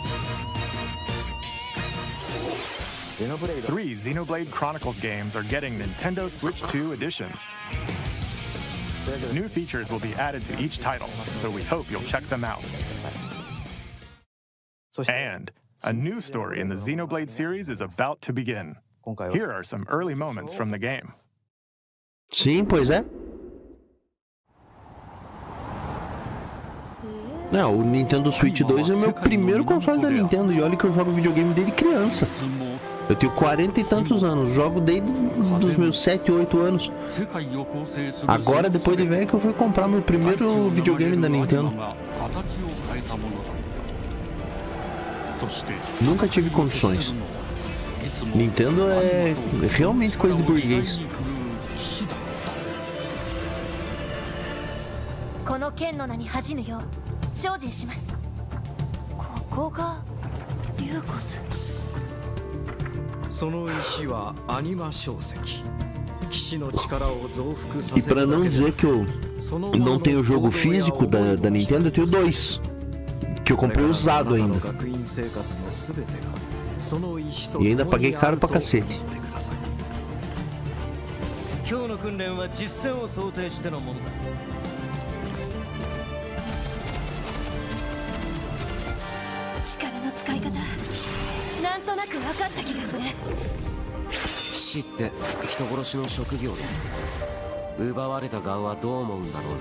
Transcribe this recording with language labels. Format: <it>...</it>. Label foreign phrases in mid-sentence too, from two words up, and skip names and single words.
<en>3 Xenoblade Chronicles games are getting Nintendo Switch 2 editions. New features will be added to each title, so we hope you'll check them out. And a new story in the Xenoblade series is about to begin. Here are some early moments from the game.</en> <pt>Sim, pois é. Não, o Nintendo Switch 2 é o meu primeiro console da Nintendo. E olha que eu jogo videogame desde criança. Eu tenho 40 e tantos anos. Jogo desde os meus 7, 8 anos. Agora, depois de velho, que eu fui comprar meu primeiro videogame da Nintendo. Nunca tive condições. Nintendo é realmente coisa de burguês.</pt> <ja>この剣の名に恥じぬよう精進します。ここがリューコス。その石はアニマ小石。騎士の力を増幅させ</ja> <pt>E pra não dizer que eu não tenho o jogo físico da Nintendo, eu tenho 2. Que eu comprei usado ainda. E ainda paguei caro pra cacete.</pt> <ja>今日の訓練は実戦を想定してのものだ。力の使い方なんとなく分かった気がする。騎士って人殺しの職業で奪われた側はどう思うんだろうな。</ja>